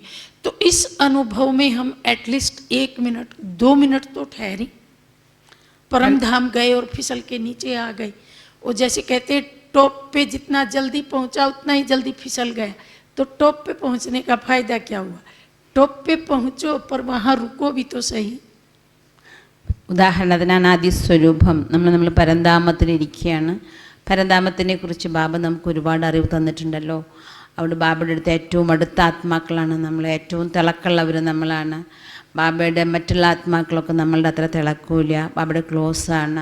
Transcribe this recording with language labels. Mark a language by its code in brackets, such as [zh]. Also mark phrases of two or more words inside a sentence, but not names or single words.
[hi] तो इस अनुभव में हम एटलीस्ट 1 मिनट 2 मिनट तो ठहरे. परम धाम गए और फिसल के नीचे आ गए. वो जैसे कहते हैं टॉप पे जितना जल्दी पहुंचा उतना ही जल्दी फिसल गया. तो टॉप पे पहुंचने का फायदा क्या हुआ? टॉप पे पहुंचो पर वहाँ रुको भी तो सही. [ml] ഉദാഹരണത്തിന് അനാദി സ്വരൂപം നമ്മൾ പരന്താമത്തിലിരിക്കുകയാണ്. പരന്താമത്തിനെ കുറിച്ച് ബാബ നമുക്ക് ഒരുപാട് അറിവ് തന്നിട്ടുണ്ടല്ലോ. അവിടെ ബാബയുടെ അടുത്ത് ഏറ്റവും അടുത്ത ആത്മാക്കളാണ് നമ്മൾ, ഏറ്റവും തിളക്കമുള്ളവർ നമ്മളാണ്. ബാബയുടെ മറ്റുള്ള ആത്മാക്കളൊക്കെ നമ്മളുടെ അത്ര തിളക്കൂല, ബാബയുടെ ക്ലോസാണ്.